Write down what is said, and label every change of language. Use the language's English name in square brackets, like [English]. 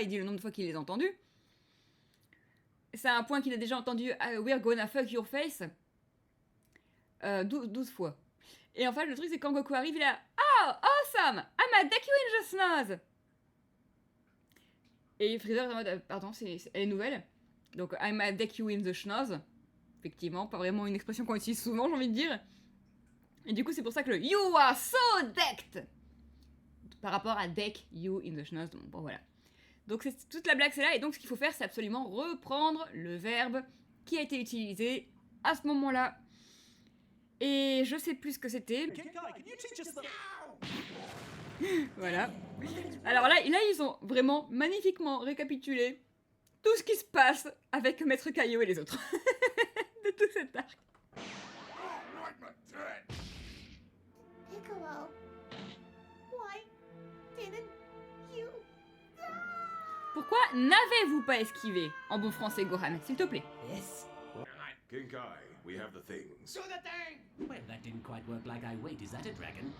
[French] Il dit le nombre de fois qu'il les a entendues. C'est un point qu'il a déjà entendu [English] We're gonna fuck your face [French] 12 fois. Et en fait, le truc, c'est quand Goku arrive, il a [English] oh, awesome! I'ma deck you in the snaz! [French] Et Freezer est en mode pardon, elle est nouvelle. [English] Donc, I'ma deck you in the schnoz. [French] Effectivement, pas vraiment une expression qu'on utilise souvent, j'ai envie de dire. Et du coup, c'est pour ça que le [English] You are so decked! [French] Par rapport à [English] deck you in the schnoz. [French] Bon, voilà. Donc, toute la blague, c'est là. Et donc, ce qu'il faut faire, c'est absolument reprendre le verbe qui a été utilisé à ce moment-là. Et je sais plus ce que c'était. Voilà. Alors là, ils ont vraiment magnifiquement récapitulé tout ce qui se passe avec Maître Kaio et les autres. De tout cet arc. [English] Piccolo, why didn't you [French] Pourquoi n'avez-vous pas esquivé en bon français, Gohan, s'il te plaît? [English] Yes. King Kai, we have the things. Do the thing! Well, that didn't quite work like I wait. Is that a dragon?